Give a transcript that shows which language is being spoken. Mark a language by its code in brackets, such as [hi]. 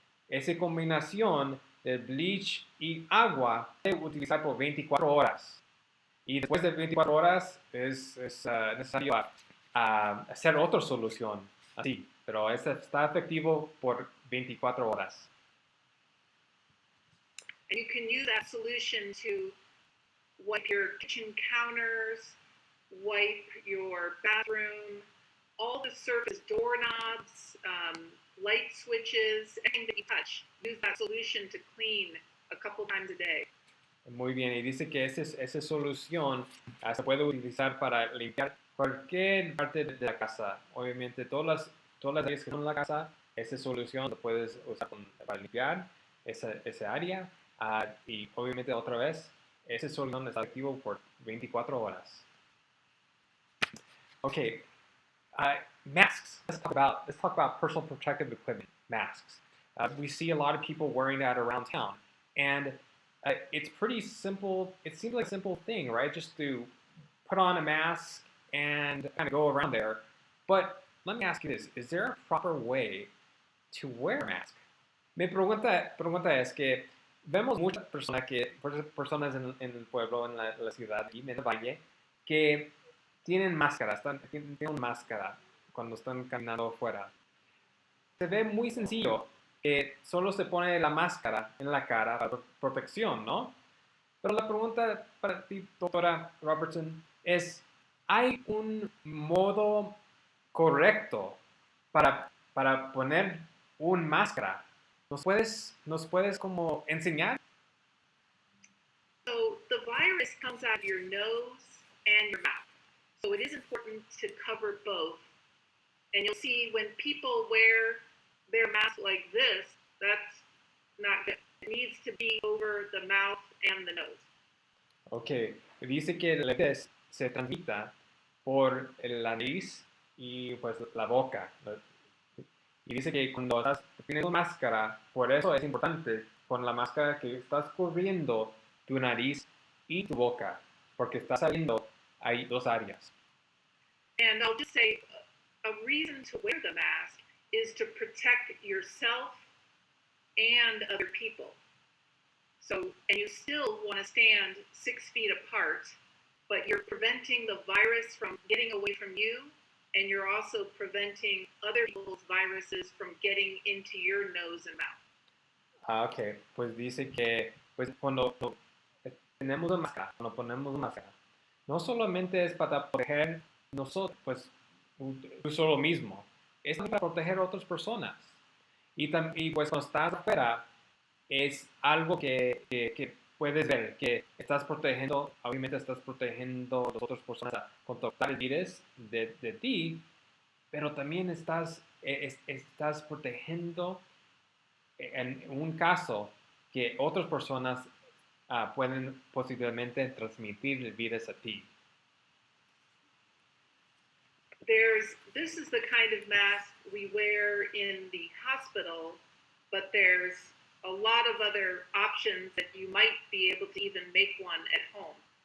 [es] Esa combinación de bleach y agua se puede utilizar por 24 horas. Y después de 24 horas es necesario hacer otra solución así, pero este está efectivo por 24 horas. [en] And you can use that solution to wipe your kitchen counters, wipe your bathroom, all the surface doorknobs, light switches, anything that you touch. Use that solution to clean a couple times a day. [es] Muy bien, y dice que esa solución se puede utilizar para limpiar cualquier parte de la casa. Obviamente, todas las áreas que son en la casa, esa solución lo puedes usar para limpiar esa área. Y obviamente, otra vez, esa solución está activa por 24 horas. [en] Okay, masks. Let's talk about personal protective equipment, masks. We see a lot of people wearing that around town, and it's pretty simple. It seems like a simple thing, right? Just to put on a mask and kind of go around there. But let me ask you this: is there a proper way to wear a mask? [es] Mi pregunta es que vemos muchas personas en el pueblo, en la ciudad, y en el valle, que tienen tienen máscara cuando están caminando afuera. Se ve muy sencillo que solo se pone la máscara en la cara para protección, ¿no? Pero la pregunta para ti, doctora Robertson, es, ¿hay un modo correcto para poner una máscara? ¿Nos puedes como enseñar? [en] So the virus comes out of your nose and your mouth. So it is important to cover both. And you'll see when people wear their mask like this, that's not good. It needs to be over the mouth and the nose. [es] Ok, dice que el herpes se transmita por la nariz y pues la boca. Y dice que cuando tienes una máscara, por eso es importante con la máscara que estás cubriendo tu nariz y tu boca, porque está saliendo, hay dos áreas. [en] And I'll just say, a reason to wear the mask is to protect yourself and other people. So, and you still want to stand 6 feet apart, but you're preventing the virus from getting away from you, and you're also preventing other people's viruses from getting into your nose and mouth. [es] Ok, pues dice que pues cuando tenemos una máscara, cuando ponemos una máscara, no solamente es para proteger nosotros, pues tú solo mismo, es para proteger a otras personas. Y pues cuando estás afuera, es algo que puedes ver, que obviamente estás protegiendo a las otras personas a contactar el virus de ti, pero también estás protegiendo en un caso que otras personas pueden posiblemente transmitir el virus a ti. [en] This is the kind of mask we wear in the hospital, but there's a lot of other options that you might be able to even make one at home.